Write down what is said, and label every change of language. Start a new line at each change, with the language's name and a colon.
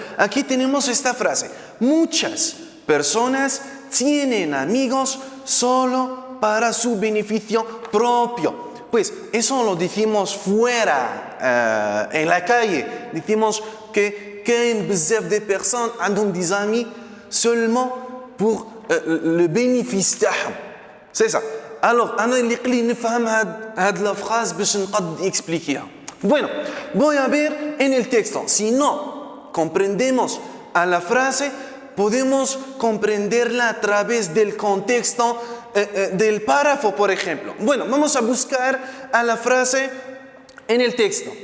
Spanish: Aquí tenemos esta frase. Muchas personas tienen amigos solo para su beneficio propio. Pues eso lo decimos fuera, en la calle. Decimos que
Arabic: كاين بزاف
French: de personnes
Arabic: عندهم
French: des amis seulement pour le bénéfice
Arabic: تاعهم.
French: C'est ça. Alors,
Arabic: أنا اللي قلي نفهم هاد
French: la phrase
Arabic: باش نقد
French: expliquer.
Spanish: Bueno, voy a ver en el texto. Si no comprendemos a la frase, podemos comprenderla a través del contexto del párrafo, por ejemplo. Bueno, vamos a buscar a la frase en el texto.